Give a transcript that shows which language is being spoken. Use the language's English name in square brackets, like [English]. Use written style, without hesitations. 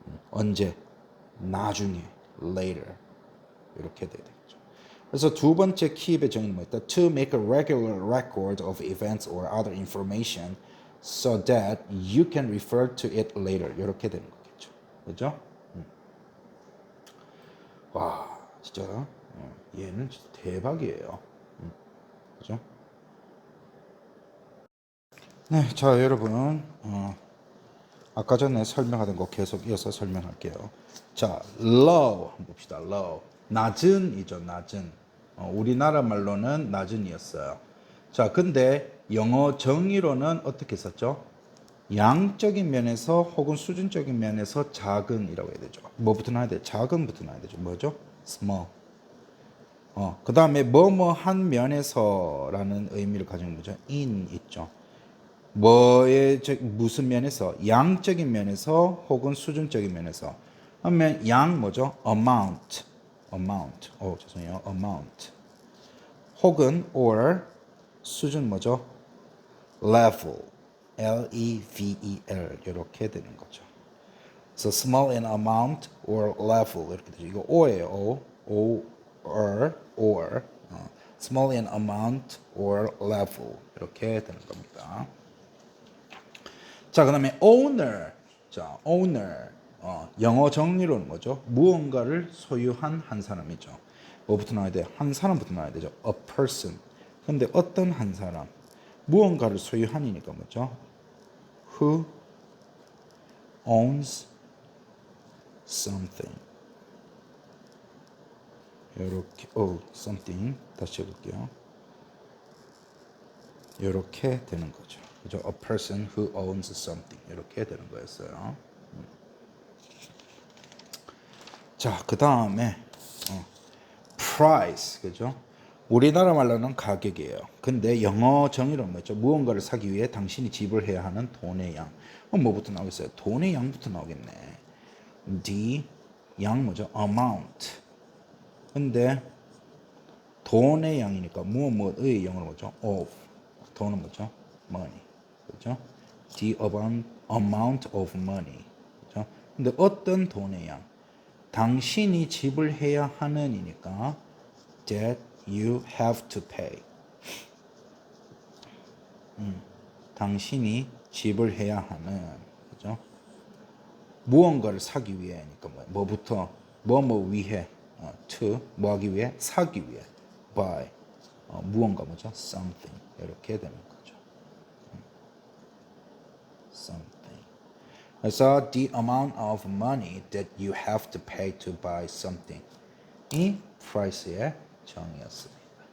[Korean] 언제? 나중에 later 이렇게 돼야 되겠죠. 그래서 두 번째 키 배정은 뭐였다? [English] To make a regular record of events or other information so that you can refer to it later [Korean] 이렇게 되는 거겠죠. 그죠? 와 진짜 얘는 진짜 대박이에요. 그죠? 네, 자 여러분 아까 전에 설명하던 거 계속 이어서 설명할게요. 자, low 한번 봅시다. low 낮은이죠. 낮은. 우리나라 말로는 낮은이었어요. 자, 근데 영어 정의로는 어떻게 썼죠? 양적인 면에서 혹은 수준적인 면에서 작은이라고 해야 되죠. 뭐부터 나와야 돼? 작은부터 나와야 되죠. 뭐죠? small. 그 다음에 뭐뭐한 면에서라는 의미를 가지는 거죠. in 있죠. 뭐의 무슨 면에서? 양적인 면에서 혹은 수준적인 면에서. 하면 양 뭐죠? amount. 죄송해요. amount. 혹은 or 수준 뭐죠? level. L-E-V-E-L 이렇게 되는 거죠. [English] So small in amount or level [Korean] 이렇게 되죠. 이거 O예요. [English] O, or small in amount or level [Korean] 이렇게 되는 겁니다. 자, 그다음에 owner. 자, owner. 영어 정리로는 뭐죠? 무언가를 소유한 한 사람이죠. 뭐부터 나와야 돼? 한 사람부터 나와야 되죠. A person. 근데 어떤 한 사람? 무언가를 소유한이니까 뭐죠? [English] Who owns something. [Korean] 이렇게 something 다시 해볼게요. 이렇게 되는 거죠. 그죠? [English] A person who owns something [Korean] 이렇게 되는 거였어요. 자, 그 다음에 price 그죠? 우리나라 말로는 가격이에요. 근데 영어 정의로는 뭐죠? 무언가를 사기 위해 당신이 지불해야 하는 돈의 양. 그럼 뭐부터 나오겠어요? 돈의 양부터 나오겠네. D 양 뭐죠? amount. 근데 돈의 양이니까 무엇의 영어로 뭐죠? [English] of. [Korean] 돈은 뭐죠? [English] money. 그죠? The amount of money. 그죠? [Korean] 근데 어떤 돈의 양? 당신이 지불해야 하는이니까 [English] that you have to pay. [Korean] 당신이 지불해야 하는 그죠? 무언가를 사기 위해니까 뭐부터 뭐 위해 to 뭐 하기 위해 사기 위해 buy 무언가 뭐죠? something 이렇게 되는 거죠. something. [English] 그래서 the amount of money that you have to pay to buy something [Korean] 이 price의 정의였습니다.